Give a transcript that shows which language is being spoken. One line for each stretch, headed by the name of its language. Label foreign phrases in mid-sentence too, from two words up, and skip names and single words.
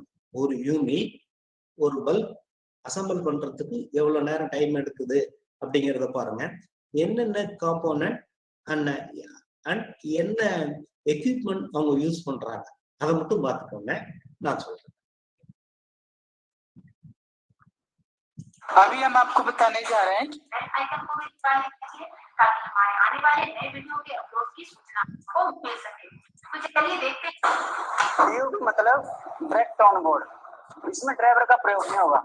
Tamil: ஒரு யூனிட் ஒரு பல்ப் அசம்பிள் பண்றதுக்கு எவ்வளவு நேரம் டைம் எடுக்குது அப்படிங்கிறத பாருங்க. என்னென்ன
English: component and
Tamil: என்ன எக்யூப்மெண்ட் அவங்க யூஸ் பண்றாங்க அதை மட்டும் பார்த்துக்கோங்க, நான் சொல்றேன்.
Hindi: अभी हम आपको बताने जा रहे हैं आइकन को ताकि हमारे आने वाले नए वीडियो के अपलोड की सूचना को मिल सके। तो चलिए देखते हैं। मतलब
English: direct on board,
Hindi: इसमें ड्राइवर का प्रयोग नहीं होगा।